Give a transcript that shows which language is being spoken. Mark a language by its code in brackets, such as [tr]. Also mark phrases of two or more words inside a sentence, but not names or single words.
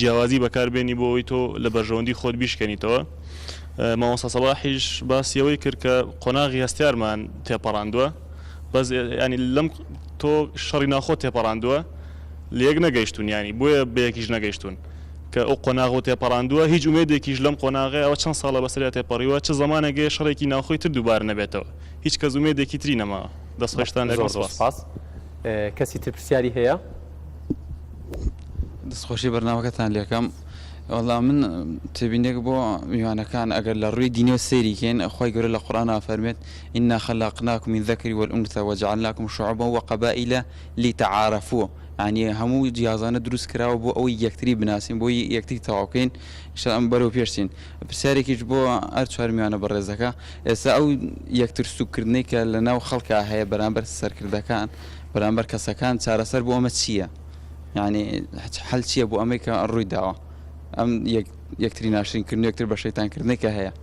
[ckb] جیاوازی بەکاربێنی بۆ ئەوی تۆ لە بەرژەوەندی خۆت بیشکەنیتەوە مامۆستا سەڵاحیش باسیەوەی کرد کە قۆناغی هەستیارمان تێپەڕاندووە بەس ینی لەم تۆ شەڕی ناخۆ تێپەڕاندووە لێک نەگەیشتون ینی بۆیە بەیەکیش نەگەیشتون کە ئەو قۆناغ و تێپەڕاندووە هیچ ئومێدێکیش لەم قۆناغی ئەوە چەند ساڵە بەسەریا تێپەڕیوە چه زمانێکی شەڕێکی ناوخۆی تر دووبار نەبێتەوە هیچ کەس ئومێدێکی تری نەما دەستخۆشتان لەگەڵ سپاس کەسی تر پرسیاری هەیە دەستخۆشی بەرنامەکەتان لێکەم وەڵام من تێبینێک بۆ میوانەکان ئەگەر لە ڕووی دینی و سەیریکەین خۆی گەورە لە قورئان فەرمێت ئینا [ar] خەلاقناکم من ذەکری والئونثى وجعلناکم شعوبا وقبائل لتعارفوا [ckb] ینی هەموو جیازانە دروست کراوە بۆ ئەوەی یەکتری بناسین بۆی یەکتری تەواوکەین ئەم بەرەو پێشین پرسیارێکیش بۆ هەر چوار میوانە بەڕێزەکە ئێستا ئەو یەکتر سوکردنەی کە لە ناو خەڵکا هەیە بەرامبەر سەرکردەکان بەرامبەر کەسەکان چارەسەر بۆ ئەمە چییە یعنی حەل چییە بۆ ئەمەی کە ڕووی داوە ئەم یەکتری ناشرینکردن یەکتر بە شەیتانکردنی کە هەیە